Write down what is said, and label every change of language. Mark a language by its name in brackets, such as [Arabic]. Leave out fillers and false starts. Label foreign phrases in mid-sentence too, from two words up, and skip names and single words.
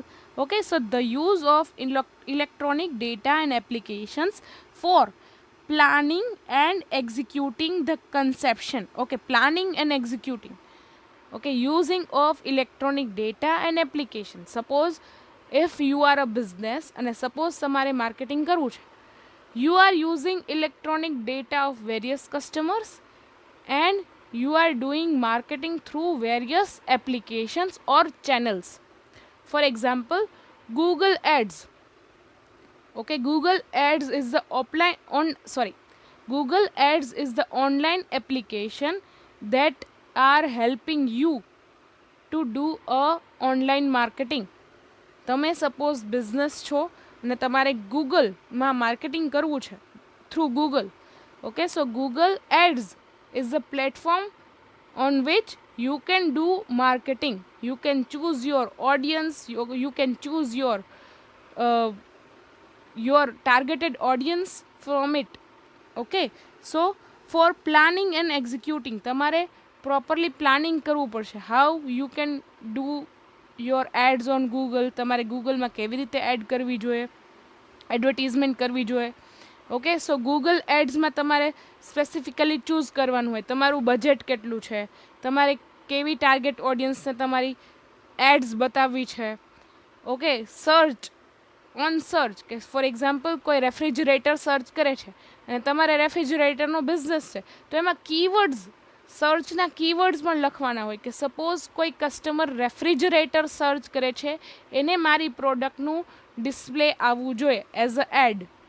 [English] Okay, so the use of electronic data and applications for planning and executing the conception. Okay, planning and executing. Okay, using of electronic data and application. Suppose if you are a business and suppose [Gujarati] તમારે marketing કરવું છે, [English] you are using electronic data of various customers and you are doing marketing through various applications or channels. For example, Google Ads. Okay, Google Ads is the Google Ads is the online application that are helping you to do a online marketing. [Gujarati] તમે સપોઝ બિઝનેસ છો અને તમારે ગૂગલમાં માર્કેટિંગ કરવું છે [English] through Google. Okay, so Google Ads is a platform on which you can do marketing. You can choose your audience, you can choose your targeted audience from it. Okay, so for planning and executing તમારે properly planning [Gujarati] કરવું પડશે. [English] How you can do your ads on Google, [Gujarati] તમારે ગૂગલમાં કેવી રીતે એડ કરવી જોઈએ, એડવર્ટીઝમેન્ટ કરવી જોઈએ. [English] Okay, so Google Adsમાં [Gujarati] તમારે [English] specifically choose [Gujarati] કરવાનું હોય તમારું બજેટ કેટલું છે, તમારે કેવી [English] target audienceને [Gujarati] તમારી એડ્સ બતાવવી છે. [English] Okay, search on search, [Gujarati] કે [English] for example [Gujarati] કોઈ [English] refrigerator search [Gujarati] કરે છે અને તમારે રેફ્રિજરેટરનો બિઝનેસ છે તો એમાં કીવર્ડ્સ, સર્ચના કીવર્ડ્સ પણ લખવાના હોય કે સપોઝ કોઈ [English] customer refrigerator search [Gujarati] કરે છે, એને મારી પ્રોડક્ટનું ડિસ્પ્લે આવવું જોઈએ [English] as a ad.